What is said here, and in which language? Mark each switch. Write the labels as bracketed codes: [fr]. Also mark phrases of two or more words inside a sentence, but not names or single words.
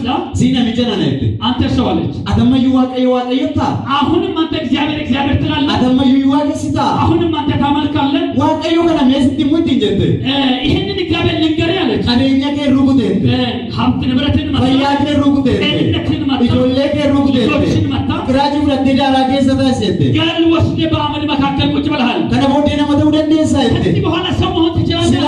[om] sii namicha nana jette. [am] አንተ ሰው አለች። [om] Atammayyuu Waaqayyo Waaqayyottaa? [am] አሁንም አንተ እግዚአብሔር እግዚአብሔር ትላለህ። [om] Atammayyuu waaqessitaa? [am] አሁንም አንተ ታመልካለህ። [om] Waaqayyo kana meesitti immoo ittiin jette. [am] ይህንን እግዚአብሔር ልንገርህ አለች። [om] Qabeenya kee rukuteette. [am] ሀብት ንብረትን መታ፣ [om] Fayyaa kee rukuteette. [am] ጤንነትን መታ፣ [om] Ijoollee kee rukuteette. [am] ልጆችን መታ። [om] Qiraacii fudhattee daaraa keessa taasisette. [am] ገል ወስደህ በአመድ መካከል ቁጭ ብለሃል። [om] Kana booddee nama ta'uu dandeessaa jette. [am] ከዚህ በኋላ ሰው መሆን ትችላለህ።